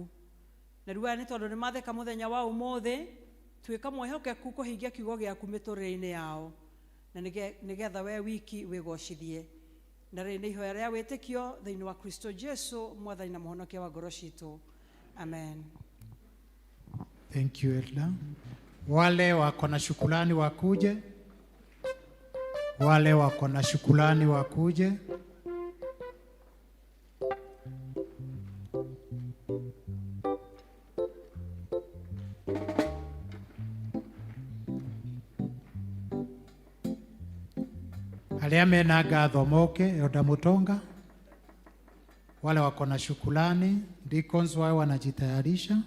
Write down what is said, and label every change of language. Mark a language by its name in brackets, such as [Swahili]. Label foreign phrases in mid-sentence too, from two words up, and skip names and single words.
[Kikuyu] Na ruwa ni tondu ni matheka muthenya wa umuthi twika mwehokeku kuhingia kiugo giaku miturire-ini yao na nigetha we wiki wigocithie. Na rĩrĩ ihoya rĩa wĩtĩkio thĩinĩ wa Kristo Jesu Mwathani na Mũhonokia wa ngoro ciitũ. Amen. [English] Thank you, Elda. [Swahili] Wale wako na shukrani wakuje. Wale wako na shukrani wakuje. [Kikuyu] Alia mena ngatho moke, Elda Mutonga. [Swahili] Wale wako na shukrani, deacons wao wanajitayarisha.